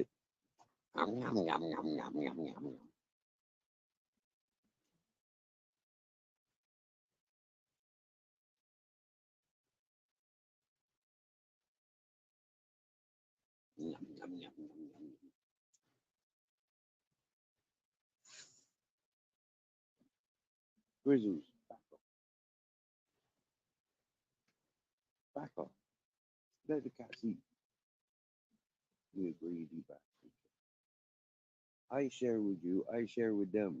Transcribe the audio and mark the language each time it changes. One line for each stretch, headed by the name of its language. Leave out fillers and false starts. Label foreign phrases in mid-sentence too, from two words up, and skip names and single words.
English: Yum, yum, yum, yum, yum, yum, yum, yum, yum, yum, yum, yum. Grizzles, back off. Let the cats eat. You greedy bastard. I share with you. I share with them.